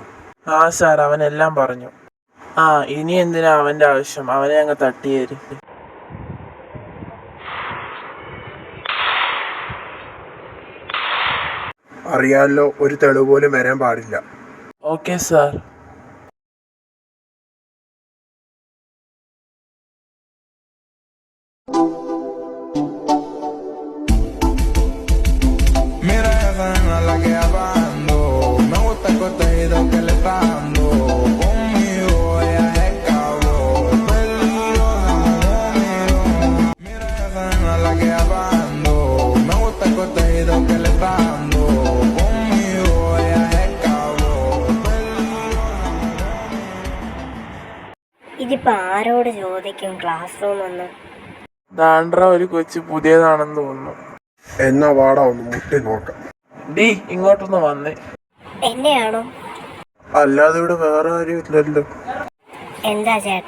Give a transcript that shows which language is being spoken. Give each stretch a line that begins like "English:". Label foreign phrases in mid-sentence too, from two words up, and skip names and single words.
Malayalam: ആ സാർ, അവനെല്ലാം പറഞ്ഞു. ആ, ഇനി എന്തിനാ അവന്റെ ആവശ്യം? അവനെ അങ്ങ് തട്ടിയേര്. അറിയാലോ, ഒരു തെളിവ് പോലും വരാൻ പാടില്ല.
English: Okay sir.
Spanish: Mira esa nena la que hablando, me gusta el contenido que le está dando. Conmigo ella es cabrón, peligrosa conmigo. Mira esa nena la que hablando, me gusta el contenido que le está dando. Conmigo ella es cabrón, peligrosa conmigo.
Malayalam: ഇതിപ്പോ ആരോട് ചോദിക്കും
English: class room
Malayalam: ഒന്ന്? ദാണ്ട്ര, ഒരു കൊച്ചു പുതിയതാണെന്ന് തോന്നുന്നു. എന്നാ വാടാ, ഒന്ന് മുട്ടി നോക്കാം. ഡി, ഇങ്ങോട്ടൊന്ന് വന്നേ. എന്നെയാണോ? അല്ലാതെ ഇവിടെ വേറെ ആരും ഇല്ലല്ലോ. എന്താ ചേട്ടാ?